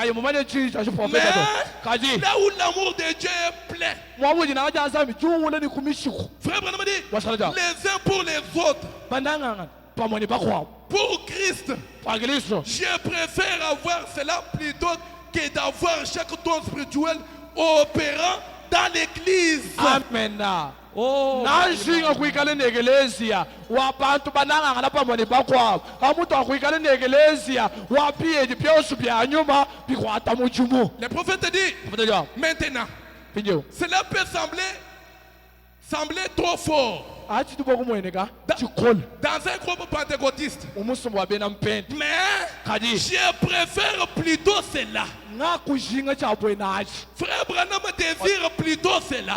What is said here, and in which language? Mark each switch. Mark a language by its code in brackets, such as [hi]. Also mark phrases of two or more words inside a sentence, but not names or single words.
[fr] Mais là où l'amour de Dieu est plein, frère Branham dit, les uns pour les autres, pour Christ, je préfère avoir cela plutôt que d'avoir chaque don spirituel opérant dans l'église. Amen. [lu] Nanjinga kuikala negelezia wabantu banangana pamone bakwabo amuntu akuikala negelezia wapiye byosu bya nyuma bikwata mu jumu. [fr] Le prophète dit maintenant, cela peut sembler trop fort dans un groupe pentecôtiste, mais je préfère plutôt cela. Frère Branham désire plutôt cela.